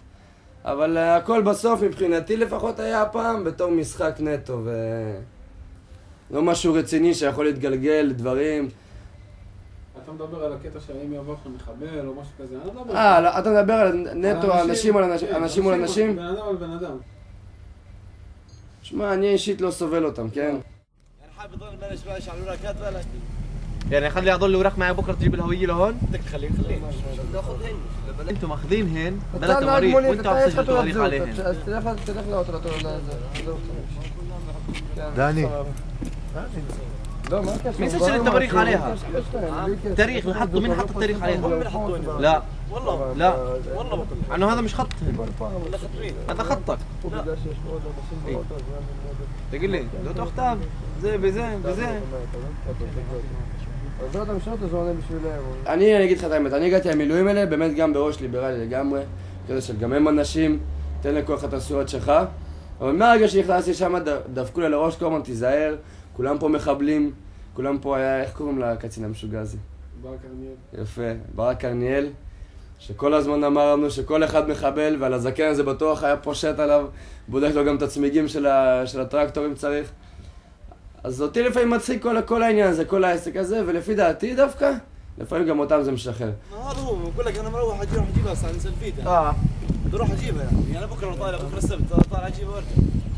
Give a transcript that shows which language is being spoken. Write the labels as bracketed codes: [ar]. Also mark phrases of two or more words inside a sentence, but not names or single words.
[he] אבל הכל בסוף, מבחינתי לפחות היה הפעם, בתור משחק נטו, לא משהו רציני שיכול להתגלגל לדברים. אתה מדבר על הקטע שהאם יבוא לך מחבל או משהו כזה, אני לא מדבר. אתה מדבר על נטו, אנשים מול אנשים? בן אדם על בן אדם. שמע, אני אישית לא סובל אותם, כן? [ar] يعني خلي اضل وراك معي بكره تجيب الهويه لهون بدك تخليه انتم ماخذينهن بلا تواريخ وانتم عم تسجلوا تواريخ عليهن [he] תלך לאוטו, داني לא, מה הקשר? [ar] مين سجل التواريخ عليها؟ تاريخ نحطه مين حط التاريخ عليها؟ لا والله لا والله بقول عنه هذا مش خطهم ولا خط مين؟ هذا خطك تقول لي لو تختار زي بزي [he] אני אגיד לך את האמת, אני הגעתי למילואים האלה באמת גם בראש ליברלי לגמרי, כזה של גם הם אנשים, תן לכל אחד את הזכויות שלך, אבל מהרגע שנכנסתי שם דפקו לי לראש, כל הזמן תיזהר, כולם פה מחבלים, כולם פה היה, איך קוראים לקצין המשוגע הזה? ברק קרניאל. יפה, ברק קרניאל, שכל הזמן אמר לנו שכל אחד מחבל, ועל הזקן הזה בטוח היה פושט עליו, בודק לו גם את הצמיגים של הטרקטורים צריך. אז אותי לפעמים מצחיק כל העניין הזה, כל העסק הזה, ולפי דעתי דווקא, לפעמים גם אותם זה משחרר. [ar] هذا هو بقول لك انا مروح اجي اروح اجيبها انزل فيها. بدي اروح اجيبها يعني انا بكره طالع بكره السبت طالع اجيبها وارجع.